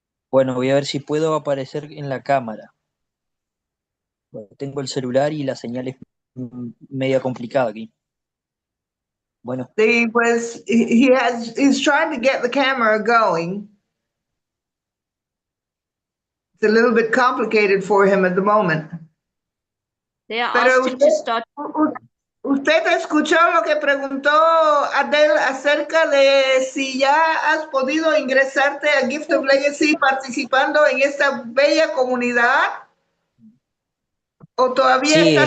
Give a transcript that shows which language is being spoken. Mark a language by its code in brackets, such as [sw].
[es] Bueno, voy a ver si puedo aparecer en la cámara. Bueno, tengo el celular y la señal es media complicada aquí. Bueno, Sí, pues [en] he's trying to get the camera going. It's a little bit complicated for him at the moment. They are [es] Pero [en] asked him to start. [es] usted escuchó lo que preguntó Adele acerca de si ya has podido ingresarte a Gift of Legacy participando en esta bella comunidad, o todavía